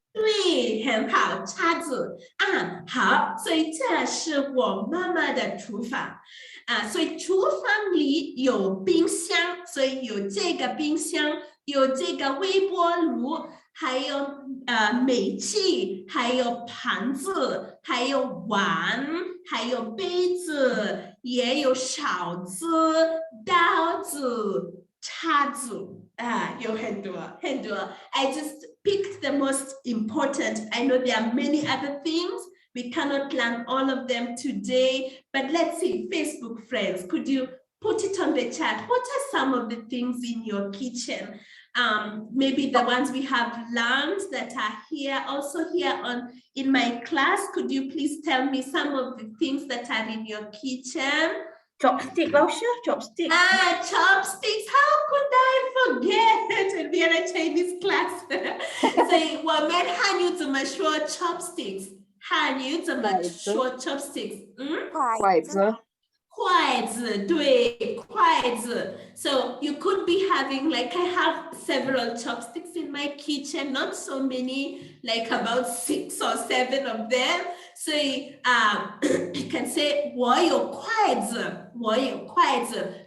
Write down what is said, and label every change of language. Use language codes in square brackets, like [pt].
[zh] 对，很好，叉子好，所以这是我妈妈的厨房所以厨房里有冰箱，所以有这个冰箱，有这个微波炉，还有煤气，还有盘子，还有碗，还有杯子，也有勺子、刀子、叉子有很多。 [en] I just picked the most important. I know there are many other things. We cannot learn all of them today, but let's see, Facebook friends, could you put it on the chat? What are some of the things in your kitchen? Maybe the ones we have learned that are here, also here in my class. Could you please tell me some of the things that are in your kitchen? Chopstick, chopstick. Chopsticks. How could I forget? And we are a Chinese class. [zh] 所以我们汉语怎么说 chopsticks？ 汉语怎么说 chopsticks？筷子，对，筷子。 [en] So you could be having, like I have several chopsticks in my kitchen, not so many, like about 6 or 7 of them. So you can say [zh] 我有筷子，